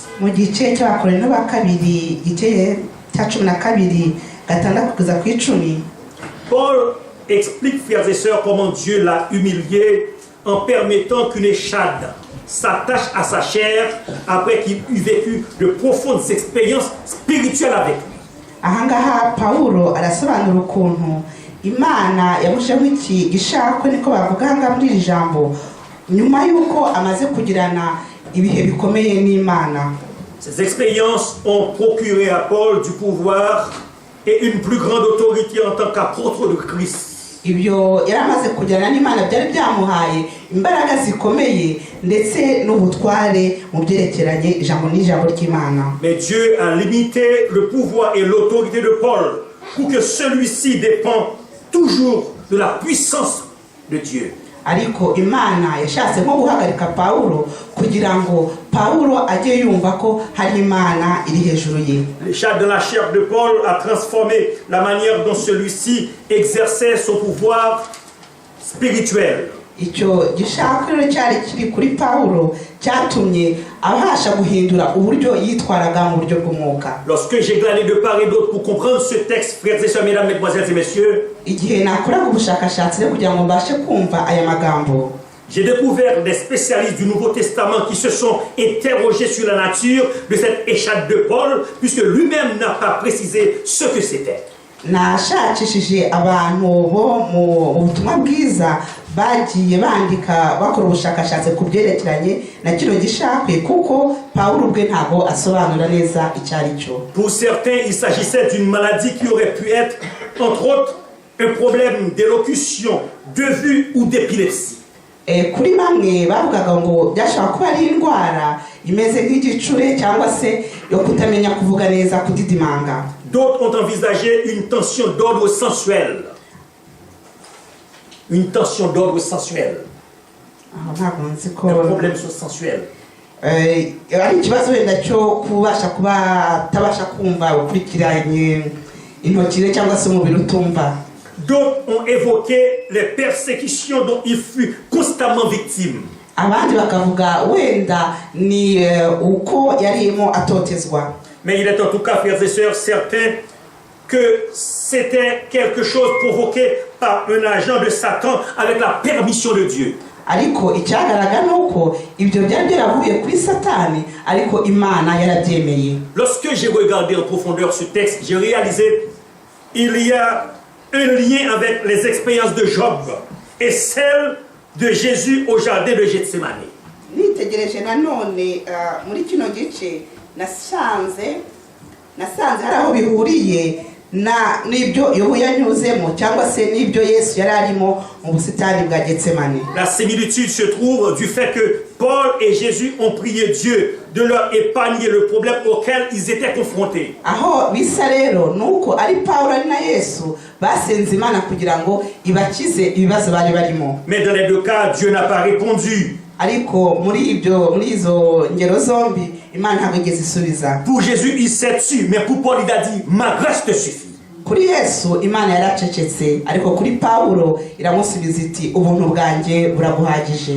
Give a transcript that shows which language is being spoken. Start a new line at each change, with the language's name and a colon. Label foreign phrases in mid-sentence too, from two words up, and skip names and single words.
Kinyarwanda: mu gice cy'Abakorinto ba kabiri igice cya 12 gatandatu kugeza ku 10,
French: Paul explique, frères et sœurs, comment Dieu l'a humilié en permettant qu'une écharde s'attache à sa chair après qu'il eut vécu de profondes expériences spirituelles avec lui.
Kinyarwanda: ahangaha Pawulo arasobanura ukuntu Imana yamusheho iki gishakwe niko bavuga hanga muri iri jambo nyuma yuko amaze kugirana ibihe bikomeye n'Imana.
French: Ces expériences ont procuré à Paul du pouvoir et une plus grande autorité en tant qu'apôtre de Christ.
Kinyarwanda: Ibyo yaramaze kugirana n'Imana byari byamuhaye imbaraga zikomeye ndetse n'ubutware mu byerekeranye ijambo n'ijambo ry'Imana.
French: Mais Dieu a limité le pouvoir et l'autorité de Paul pour que celui-ci dépend toujours de la puissance de Dieu.
Kinyarwanda: Ariko Imana yashatse nko guhagarika Pawulo kugira ngo Pawulo ajye yumva ko hari Imana iri hejuru ye.
French: L'écharde dans la chair de Paul a transformé la manière dont celui-ci exerçait son pouvoir spirituel.
Kinyarwanda: Icyo gishakwe cyari kiri kuri Pawulo cyatumye abasha guhindura uburyo yitwaraga mu buryo bw'umwuka.
French: Lorsque j'ai glané de part et d'autre pour comprendre ce texte, frères et sœurs, mesdames, mesdemoiselles et messieurs,
Kinyarwanda: igihe nakoraga ubushakashatsi kugira ngo mbashe kumva aya magambo,
French: J'ai découvert des spécialistes du Nouveau Testament qui se sont interrogés sur la nature de cette écharpe de Paul, puisque lui-même n'a pas précisé ce que c'était.
Kinyarwanda: nashakishije abantu bo mu butumwa bwiza bagiye bandika bakora ubushakashatsi ku byerekeranye na kino gishakwe kuko Pawulo ubwe ntabwo asobanura neza icyo ari cyo.
French: Pour certains, il s'agissait d'une maladie qui aurait pu être, entre autres, un problème d'élocution, de vue ou d'épilepsie.
Kinyarwanda: Kuri bamwe bavugaga ngo byashobora kuba ari indwara imeze nk'igicure cyangwa se yo kutamenya kuvuga neza, kudidimanga.
French: D'autres ont envisagé une tension d'ordre sensuel. Une tension d'ordre sensuel. Un problème sensuel.
Kinyarwanda: Ari ikibazo wenda cyo kubasha kuba atabasha kumva ukurikiranye intoki cyangwa se umubiri utumva.
French: D'autres ont évoqué les persécutions dont il fut constamment victime.
Kinyarwanda: Abandi bakavuga wenda ni uko yarimo atotezwa.
French: Mais il est en tout cas, frères et sœurs, certain que c'était quelque chose provoqué par un agent de Satan avec la permission de Dieu.
Kinyarwanda: Ariko icyagaragara nuko ibyo byari byaravuye kuri Satani, ariko Imana yarabyemeye.
French: Lorsque j'ai regardé en profondeur ce texte, j'ai réalisé il y a un lien avec les expériences de Job et celle de Jésus au jardin de Gethsemane.
Kinyarwanda: Nitegereje nanone muri kino gice nasanze hari aho bihuriye n'ibyo Yobu yanyuzemo cyangwa se n'ibyo Yesu yari arimo mu busitani bwa Gethsemane.
French: La similitude se trouve du fait que Paul et Jésus ont prié Dieu de leur épargner le problème auquel ils étaient confrontés.
Kinyarwanda: Aho bisa rero nuko ari Paulo ari na Yesu basenze Imana kugira ngo ibakize ibibazo bari barimo.
French: Mais dans les deux cas, Dieu n'a pas répondu.
Kinyarwanda: Ariko muri izo ngero zombi Imana ntabwo igeze isubiza.
French: Pour Jésus, il s'est tu, mais pour Paul, il a dit, ma grâce te suffit.
Kinyarwanda: Kuri Yesu Imana yaracecetse, ariko kuri Paulo iramusubiza iti ubuntu bwanjye buraguhagije.